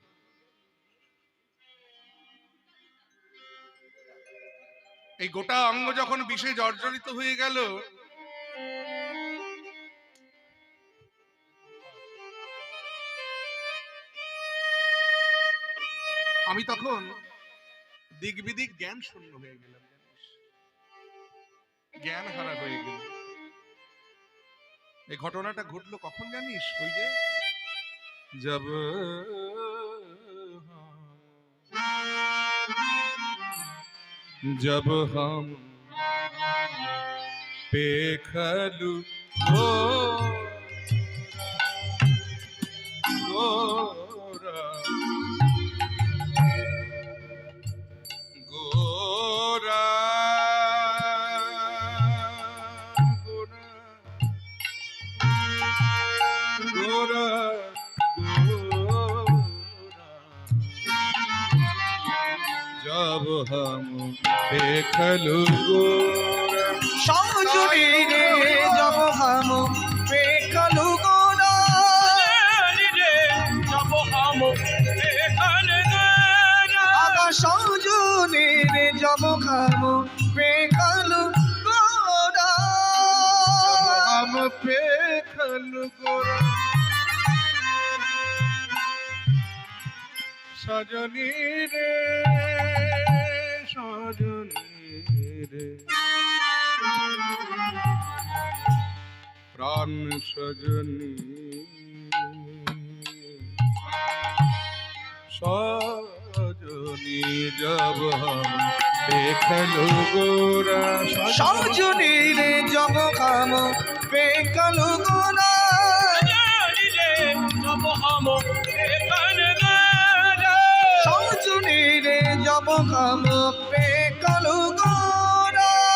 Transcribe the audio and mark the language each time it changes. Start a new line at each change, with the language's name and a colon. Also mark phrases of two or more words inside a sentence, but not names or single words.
Bangla: এই গোটা অঙ্গ যখন বিষে জর্জরিত হয়ে গেল, আমি তখন দিক বিদিক জ্ঞান শূন্য হয়ে গেলাম, জ্ঞান হারা হয়ে গেল। এই ঘটনাটা ঘটলো কখন জানিস? ওই যে
Maithili: जब जब हम पेखलू गोरा गोरा गोरा जब हम देखलू गोरा सजनी रे जब हम पेकलु गोरा आगा सजनी रे जब हम पेकलु गोरा हम देखलू गोरा सजनी रे सजनी रे प्राण सजनी सजनी जब हम देखलू गोरा सजनी रे जब हम पेकलु गोरा सजनी रे जब हम पेकलु गोरा